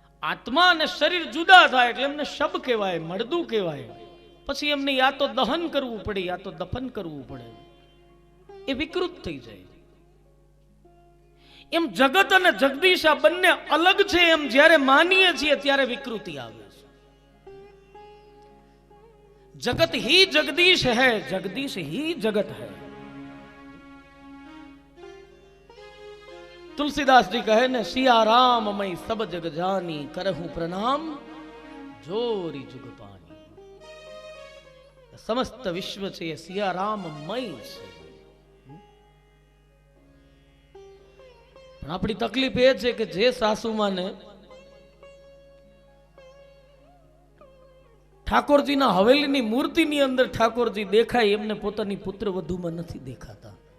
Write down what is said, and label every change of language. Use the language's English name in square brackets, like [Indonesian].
[Gujarati] આત્મા અને શરીર જુદા થાય એટલે એમને શબ કહેવાય, મળદું કહેવાય. પછી એમને યા તો દહન કરવું પડે યા તો દફન કરવું પડે. એ વિકૃત થઈ જાય. એમ જગત અને જગદીશ આ બંને અલગ છે એમ જ્યારે માનીએ છીએ ત્યારે વિકૃતિ આવે છે. [Hindi] જગત ही जगदीश है, जगदीश ही जगत है. तुलसीदास जी कहे ने, सिया राम मई सब जग जानी, करहूं प्रणाम जोरी जुग पानी. [Gujarati] समस्त विश्व છે એ સિયા રામ મય છે. પણ આપણી તકલીફ એ છે કે જે સાસુમાને ઠાકોરજીના હવેલીની મૂર્તિની અંદર ઠાકોરજી દેખાય એમને પોતાની પુત્ર વધુમાં નથી દેખાતા.